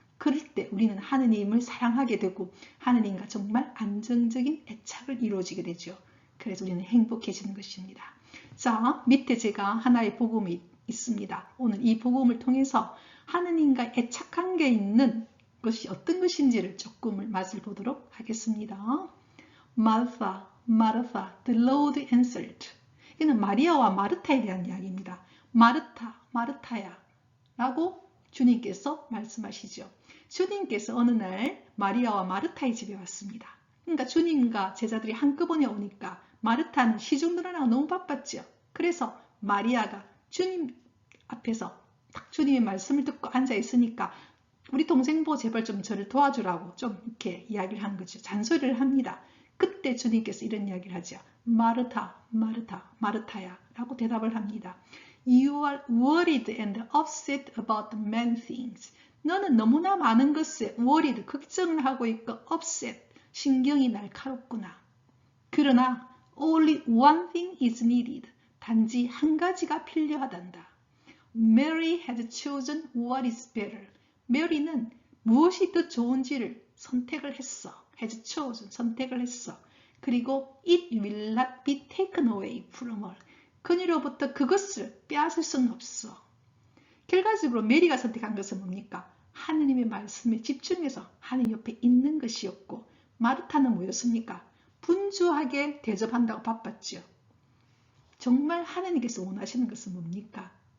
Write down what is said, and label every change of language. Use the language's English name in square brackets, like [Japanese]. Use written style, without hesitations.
[Korean] 그럴 때 우리는 하느님을 사랑하게 되고 하느님과 정말 안정적인 애착을 이루어지게 되죠. 그래서 우리는 행복해지는 것입니다. 자, 밑에 제가 하나의 복음이 있습니다. 오늘 이 복음을 통해서 하느님과 애착 관계에 있는 것이 어떤 것인지를 조금 맛을 보도록 하겠습니다. [English] Martha, Martha, the Lord answered. [Korean] 이는 마리아와 마르타에 대한 이야기입니다. 마르타, 마르타야 라고 주님께서 말씀하시죠. 주님께서 어느 날 마리아와 마르타의 집에 왔습니다. 그러니까 주님과 제자들이 한꺼번에 오니까 마르타는 시중 늘어나고 너무 바빴죠. 그래서 마리아가 주님 앞에서 딱 주님의 말씀을 듣고 앉아 있으니까 우리 동생 보고 제발 좀 저를 도와주라고 좀 이렇게 이야기를 한 거죠. 잔소리를 합니다. 그때 주님께서 이런 이야기를 하죠. 마르타, 마르타, 마르타야 라고 대답을 합니다. [English] You are worried and upset about many things. [Korean] 너는 너무나 많은 것에 worried, 걱정을 하고 있고 upset, 신경이 날카롭구나. 그러나 [English] only one thing is needed. [Korean] 단지 한 가지가 필요하단다. [English] Mary has chosen what is better. [Korean] 메리는 무엇이 더 좋은지를 선택을 했어. [English] has chosen, [Korean] 선택을 했어. 그리고 [English] it will not be taken away from her. [Korean] 그녀로부터 그것을 빼앗을 수는 없어. 결과적으로 메리가 선택한 것은 뭡니까? 하느님의 말씀에 집중해서 하느님 옆에 있는 것이었고, 마르타는 뭐였습니까? 분주하게 대접한다고 바빴죠. 정말 하느님께서 원하시는 것은 뭡니까?